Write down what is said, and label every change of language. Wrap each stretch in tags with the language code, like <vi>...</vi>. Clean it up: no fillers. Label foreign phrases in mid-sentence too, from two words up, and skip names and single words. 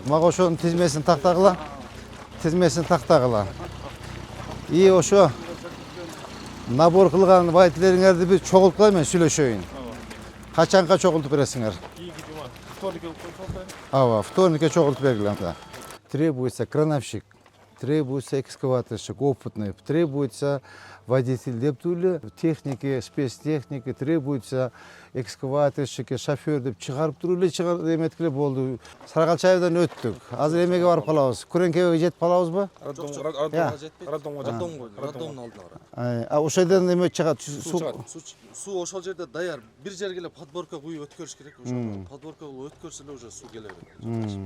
<ky>Мага ошонун тизмесин тактагыла. И ошо набор кылган вайтилериңерди бир чогулткула мен сүйлөшөйүн. Качанга чогултуп бересиңер? Вторникке чогултуп бергиле.</ky> <ru>Требуется крановщик, требуется экскаваторщик опытный, требуется водитель</ru> <ky>деп түрлі</ky> <ru>техники, спецтехники, требуется экскаваторщики, шофер</ru> <ky>деп чыгарып турулы эметкиле болду. Сарыгалчаевден өттүк. Азыр эмеге барып калабыз. Күреңкебеге жетип калабызбы? Роддомдун алдына. Ошол жерден эме чыгат. Суу ошол жерде даяр. Бир жерге эле подборка куюп өткөрүш керек. Ошо подборка өткөрсө эле уже суу келе берет.</ky>